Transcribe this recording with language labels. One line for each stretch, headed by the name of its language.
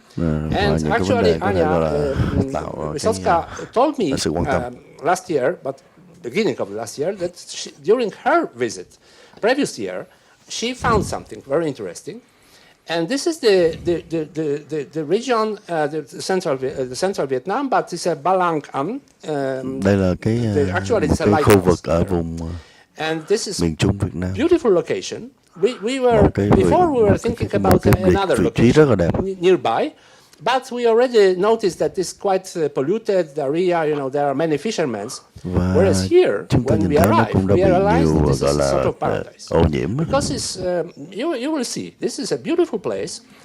English: And actually, Anya Wysocka told me last year, but beginning of last year, that during her visit, previous year, she found something very interesting. And this is the region, the central Vietnam, but it's a Ba Lang Am.
Vietnamese: Đây là cái khu vực ở vùng miền Trung Việt Nam.
English: Beautiful location. We were before we were thinking about another location nearby, but we already noticed that it's quite polluted. The area, there are many fishermen. Whereas here, when we arrived, we realized that this is a sort of paradise. Because it's you will see, this is a beautiful place.